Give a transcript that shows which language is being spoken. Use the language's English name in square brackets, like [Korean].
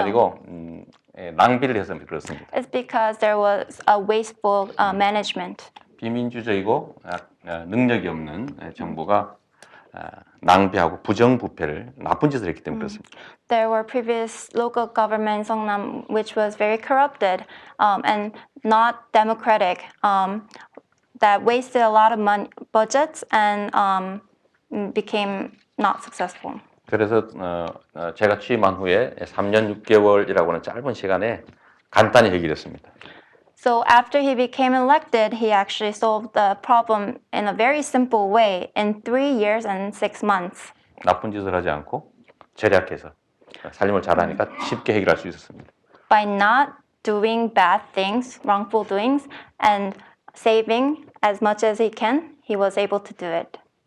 [Korean] 아니고 낭비를 해서 그렇습니다. [English] It's because there was a wasteful management. [Korean] 비민주적이고 능력이 없는 정부가 낭비하고 부정부패를 나쁜 짓을 했기 때문에 그렇습니다. [English] There were previous local government in Seongnam which was very corrupted and not democratic, that wasted a lot of money, budgets and became not successful. [Korean] 그래서 제가 취임한 후에 3년 6개월이라고 하는 짧은 시간에 간단히 해결했습니다. [English] So after he became elected, he actually solved the problem in a very simple way in 3 years and 6 months. [Korean] 나쁜 짓을 하지 않고 절약해서 살림을 잘하니까 쉽게 해결할 수 있었습니다. [English] By not doing bad things, wrongful doings, and saving as much as he can, he was able to do it.